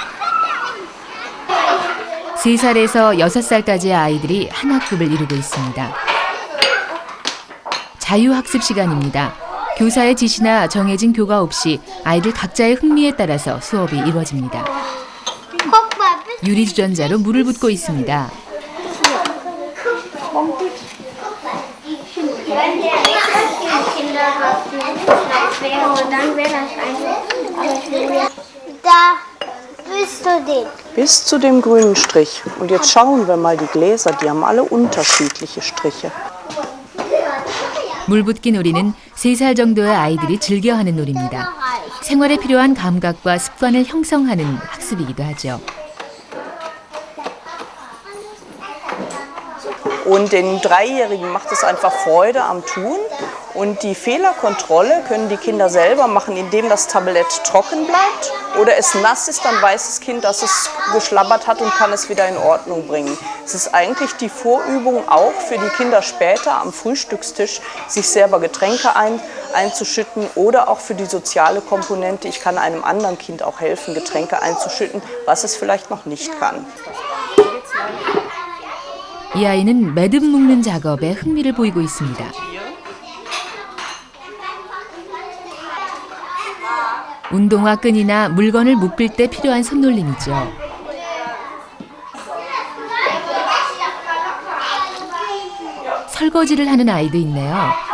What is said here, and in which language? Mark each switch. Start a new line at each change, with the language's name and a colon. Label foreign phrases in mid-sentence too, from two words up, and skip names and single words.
Korean: 3살에서 6살까지의 아이들이 한 학급을 이루고 있습니다. 자유학습 시간입니다. 교사의 지시나 정해진 교과 없이 아이들 각자의 흥미에 따라서 수업이 이루어집니다. 유리주전자로 물을 붓고 있습니다.
German: Bis zu dem grünen Strich. Und jetzt schauen wir mal die Gläser, die haben alle unterschiedliche Striche.
Korean: 물붓기 놀이는 3살 정도의 아이들이 즐겨하는 놀이입니다. 생활에 필요한 감각과 습관을 형성하는 학습이기도 하죠.
German: Und den Dreijährigen macht es einfach Freude am Tun. Und die Fehlerkontrolle können die Kinder selber machen, indem das Tablett trocken bleibt oder es nass ist, dann weiß das Kind, dass es geschlabbert hat und kann es wieder in Ordnung bringen. Es ist eigentlich die Vorübung auch für die Kinder später am Frühstückstisch, sich selber Getränke einzuschütten oder auch für die soziale Komponente. Ich kann einem anderen Kind auch helfen, Getränke einzuschütten, was es vielleicht noch nicht kann.
Korean: 이 아이는 매듭 묶는 작업에 흥미를 보이고 있습니다. 운동화 끈이나 물건을 묶을 때 필요한 손놀림이죠. 설거지를 하는 아이도 있네요.